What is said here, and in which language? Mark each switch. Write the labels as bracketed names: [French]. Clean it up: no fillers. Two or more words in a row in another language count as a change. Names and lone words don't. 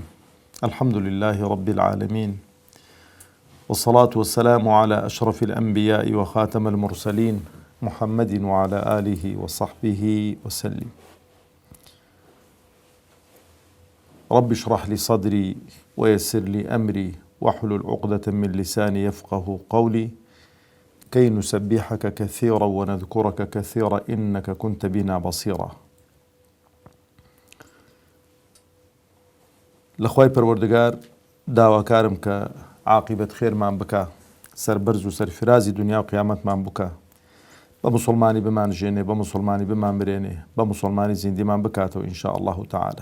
[Arabic] الحمد لله رب العالمين، والصلاة والسلام على أشرف الأنبياء وخاتم المرسلين محمد وعلى آله وصحبه وسلم. رب اشرح لي صدري ويسر لي أمري واحلل عقدة من لساني يفقه قولي كي نسبحك كثيرا ونذكرك كثيرا إنك كنت بنا بصيرا. [Central Kurdish] لخوای پەروەردگار داواکارم کە عاقبەت خێرمان بکە، سەربەرز و سەرفرازی دنیا و قیامەتمان بکە، بە موسڵمانی بمانژێنێ، بە موسڵمانی بمانبرێنێ، بە موسڵمانی زیندیمان بکاتەوە [Arabic] ئینشاء الله تعالى.